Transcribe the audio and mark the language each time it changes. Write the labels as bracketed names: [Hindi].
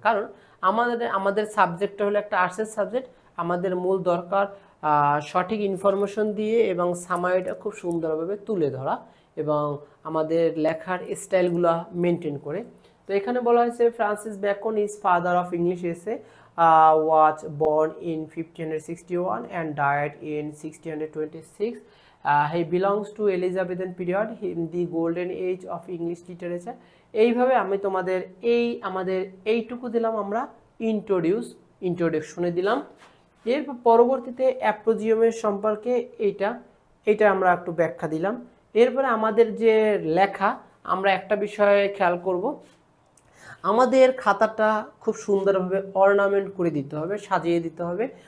[Bangla] কারণ আমাদের সাবজেক্টটা হলো একটা আর্টসের সাবজেক্ট, আমাদের মূল দরকার সঠিক ইনফরমেশন দিয়ে এবং সামারিটা খুব সুন্দরভাবে তুলে ধরা এবং আমাদের লেখার স্টাইলগুলো মেনটেন করে। তো এখানে বলা হয়েছে [English] Francis Bacon is father of English essay, was born in 1561 and died in 1626. He belongs to Elizabethan period, in the golden age of English literature. [Bangla] এইভাবে আমি তোমাদের আমাদের এইটুকু দিলাম, আমরা ইন্ট্রোডাকশনে দিলাম। এর পরবর্তীতে অ্যাপ্রোজিয়ামের সম্পর্কে এইটা আমরা একটু ব্যাখ্যা দিলাম। এরপরে আমাদের যে লেখা, আমরা একটা বিষয়ে খেয়াল করব, আমাদের খাতাটা খুব সুন্দরভাবে অর্নামেন্ট করে দিতে হবে, সাজিয়ে দিতে হবে।